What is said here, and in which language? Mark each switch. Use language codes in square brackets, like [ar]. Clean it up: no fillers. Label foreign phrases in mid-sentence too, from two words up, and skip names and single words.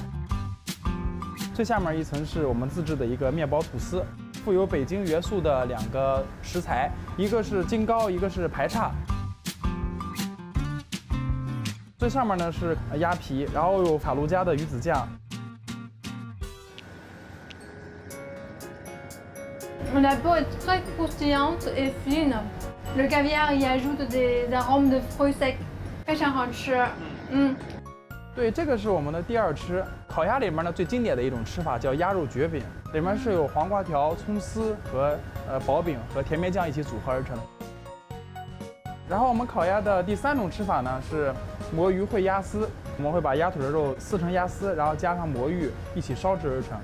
[zh] 最下面一层是我们自制的一个面包吐司，富有北京元素的2个食材，一个是京糕，一个是排叉。最上面呢是鸭皮，然后有卡路加的鱼子酱。 [fr] La peau est très croustillante et fine. Le caviar y ajoute des arômes de fruits secs， [zh] 非常好吃。对，这个是我们的第2吃。烤鸭里面呢最经典的一种吃法叫鸭肉蕨饼，里面是有黄瓜条、葱丝和薄饼和甜面酱一起组合而成。然后我们烤鸭的第3种吃法呢是魔芋烩鸭丝，我们会把鸭腿的肉撕成鸭丝，然后加上魔芋一起烧制而成。